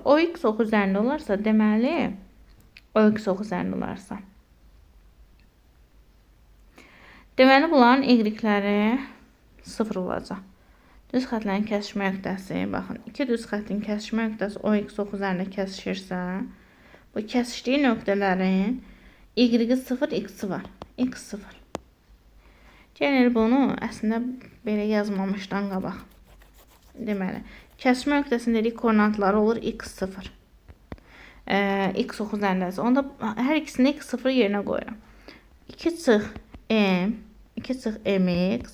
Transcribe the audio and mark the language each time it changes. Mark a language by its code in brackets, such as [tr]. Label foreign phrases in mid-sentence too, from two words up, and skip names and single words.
[az] OX oxu üzərində olarsa, deməli, OX oxu üzərində olarsa. Deməli, bunların y-ləri 0 olacaq. Düz xətlərin kəsişmə nöqtəsi, baxın, iki düz xəttin kəsişmə nöqtəsi OX ox üzərində kəsişirsə, bu kəsişdiyi nöqtələrin y-i 0, x-i var. X0. Gəlin bunu əslində belə yazmamışdan qabaq. Deməli, kəsişmə nöqtəsinin dedik koordinatları olur x0. X ox üzərindəsə. Onda hər ikisini x0 yerinə qoyuram. 2 çıx m, 2 çıx mx.